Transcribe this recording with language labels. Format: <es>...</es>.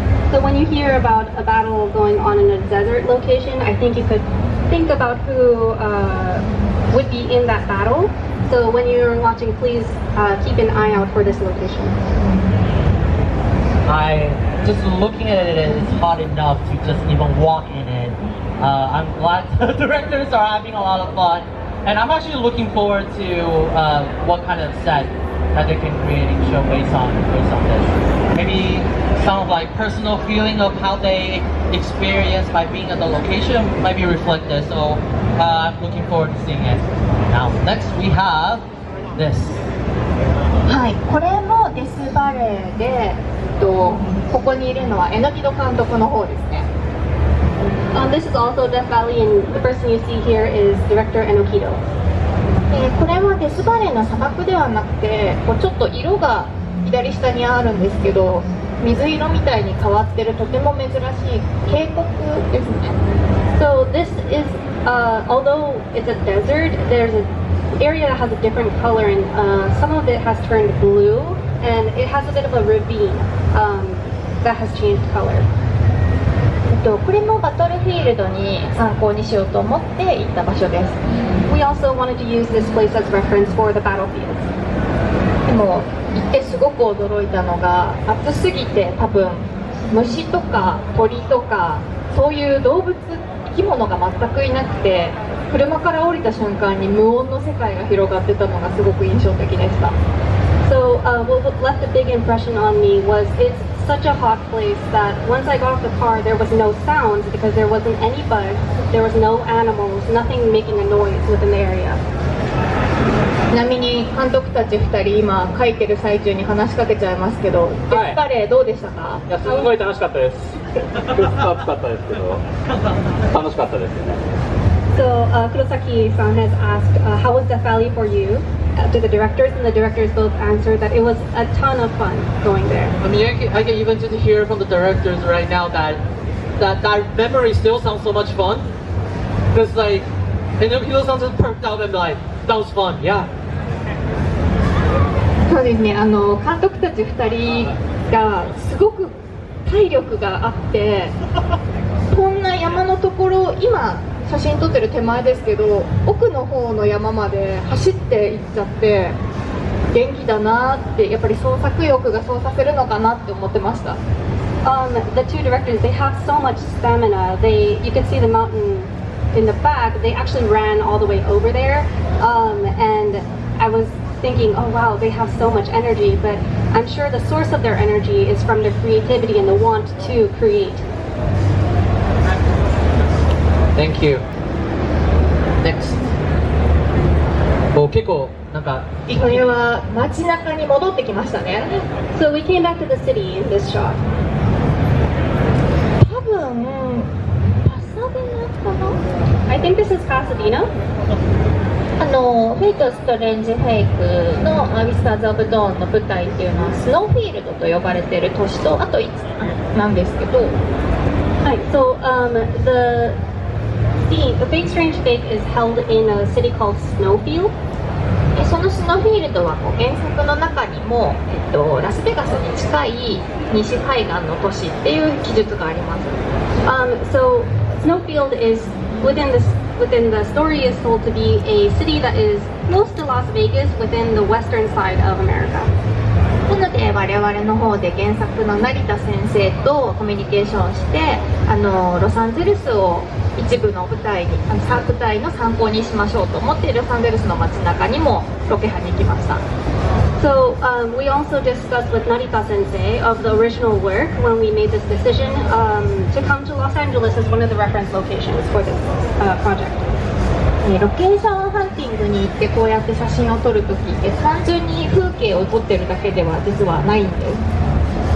<en>So when you hear about a battle going on in a desert location, I think you could think about who would be in that battle. So when you're watching, please keep an eye out for this location. I just looking at it, it's hard enough to just even walk in it. I'm glad the directors are having a lot of fun, and I'm actually looking forward to what kind of set that they can create and show based on this. Maybe some of like personal feeling of how they experience by being at the location might be reflected. So I'm looking forward to seeing it. Now next we have this.</en> <ja>はい、これもデスバレーで、ここにいるのは榎木戸監督の方ですね。</ja> <en>This is also Death Valley, and the person you see here is director Enokido.</en> <ja>これはデスバレーの砂漠ではなくて、ちょっと色が左下にあるんですけど、水色みたいに変わってるとても珍しい渓谷ですね。</ja> <en>So this is, although it's a desert, there's an area that has a different color, and some of it has turned blue, and it has a bit of a ravine that has changed color.</en> <ja>これもバトルフィールドに参考にしようと思って行った場所です。</ja> <en>We also wanted to use this place as reference for the battlefields.</en> <ja>でも行ってすごく驚いたのが、暑すぎて多分虫とか鳥とかそういう動物生き物が全くいなくて、車から降りた瞬間に無音の世界が広がってたのがすごく印象的でした。</ja> <en>So what left a big impression on me was it's such a hot place that once I got off the car, there was no sounds because there wasn't any bugs, there was no animals, nothing making a noise within the area.</en> <ja>ちなみに監督たち2人今書いてる最中に話しかけちゃいますけど、デスバレーどうでしたか？いや、すごい楽しかったです。暑かったですけど、楽しかったですよね。</ja> <en>So Kurosaki-san has asked, how was Death Valley for you? To the directors, and the directors both answered that it was a ton of fun going there. I mean, I can even just hear from the directors right now that memory still sounds so much fun. Because like, Enokido-san just perked out and like, that was fun, yeah.</en> <ja>そうですね、監督たち2人がすごく体力があって、こんな山のところ、今写真撮ってる手前ですけど、奥の方の山まで走って行っちゃって元気だなって、やっぱり創作欲がそうさせるのかなって思ってました。</ja> <en>The two directors, they have so much stamina. You can see the mountain in the back. They actually ran all the way over there, and I was thinking, oh wow, they have so much energy, but I'm sure the source of their energy is from their creativity and the want to create. Thank you. Next.</en> <ja>結構なんかこれは街中に戻ってきましたね。</ja> <en>So we came back to the city in this shot.</en> <ja>多分パサデナかな。</ja> <en>I think this is Pasadena.</en> <ja>フェイト・ストレンジ・フェイクのウィスターズ・オブ・ドーンの舞台っていうのはスノーフィールドと呼ばれている都市とあと5つなんですけど、</ja> <en>Right, so the Fate Strange Fake is held in a city called Snowfield.</en> <ja>そのスノーフィールドは原作の中にも、ラスベガスに近い西海岸の都市っていう記述があります。</ja> <en>So Snowfield is within the story is told to be a city that is close to Las Vegas within the western side of America.</en> <ja>なので我々の方で原作の成田先生とコミュニケーションして、ロサンゼルスを一部の舞台の参考にしましょうと思ってロサンゼルスの街中にもロケハンに行きました。</ja> <en>So we also discussed with Narita Sensei of the original work when we made this decision to come to Los Angeles as one of the reference locations for this project.</en> <ja>ロケーションハンティングに行ってこうやって写真を撮るときって単純に風景を撮ってるだけでは実はないんです。</ja>